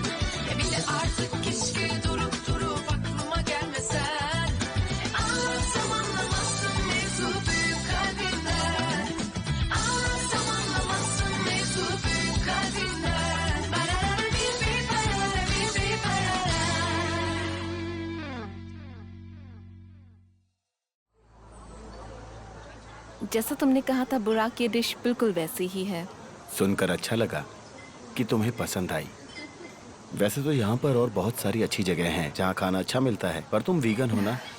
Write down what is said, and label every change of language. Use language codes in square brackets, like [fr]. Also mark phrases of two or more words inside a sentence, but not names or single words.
[tr] Bile artık keşke durup aklıma gelmesen. Anlatsam anlamazsın mevzu büyük kalbinden. Anlatsam anlamazsın mevzu büyük kalbinden. Barara bir barara bir barara. [hi] जैसा तुमने कहा था बुराक ये डिश बिल्कुल वैसी ही है। सुनकर अच्छा लगा कि तुम्हें पसंद आई। वैसे तो यहाँ पर और बहुत सारी अच्छी जगह हैं जहाँ खाना अच्छा मिलता है, पर तुम वीगन हो ना।